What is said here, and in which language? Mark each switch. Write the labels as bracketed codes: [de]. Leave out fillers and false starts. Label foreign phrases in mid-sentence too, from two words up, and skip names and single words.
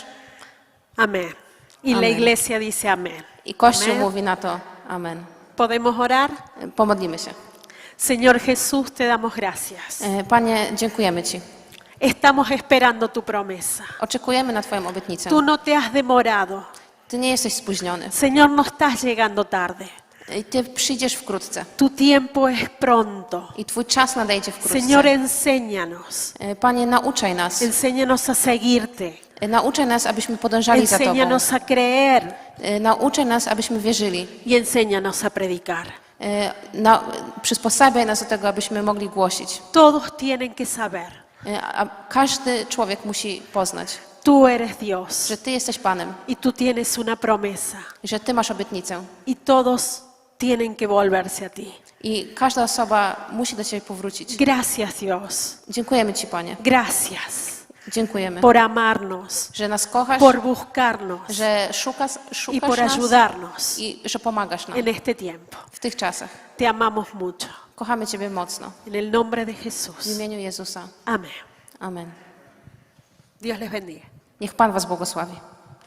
[es] Amén. Y la Amén. iglesia dice amén. [pl] I Kościół [es] Amén. [pl] mówi na to amen. [es] ¿Podemos orar? [pl] Pomodlimy się. [es] Señor Jesús, te damos gracias. [pl] Panie, dziękujemy Ci. [es] Estamos esperando tu promesa. [pl] Oczekujemy na Twoją obietnicę. [es] Tú no te has demorado. [pl] Ty nie jesteś spóźniony. [es] Señor, no estás llegando tarde. [pl] Ty przyjdziesz wkrótce. [es] Tu tiempo es pronto. [pl] I Twój czas nadejdzie wkrótce. [es] Señor, enséñanos. [pl] Panie, nauczaj nas. [es] Enséñanos a seguirte. [pl] Nauczaj nas, abyśmy podążali za Tobą. [es] Enséñanos a creer [pl] Nauczaj nas, abyśmy wierzyli. [es] y enséñanos a predicar. [pl] Przysposabiaj nas do tego, abyśmy mogli głosić. [es] Todos tienen que saber. [pl] A każdy człowiek musi poznać, [es] Tú eres Dios [pl] że Ty jesteś Panem, [es] y tú tienes una promesa [pl] że Ty masz obietnicę. [es] y todos tienen que volverse a ti. [pl] I każda osoba musi do Ciebie powrócić. [es] Gracias, Dios. [pl] Dziękujemy Ci, Panie. [es] Gracias [pl] Dziękujemy, [es] por amarnos, [pl] że nas kochasz, [es] por buscarnos [pl] że [es] y [pl] szukasz [es] por [pl] nas [es] ayudarnos [pl] i że pomagasz nam [es] en este tiempo. [pl] w tych czasach. [es] Te amamos mucho. [pl] Kochamy Ciebie mocno. [es] En el nombre de [pl] W [es] Jesús. [pl] imieniu Jezusa. [es] Amén. [pl] Amen. [es] Dios les bendiga. [pl] Niech Pan Was błogosławi.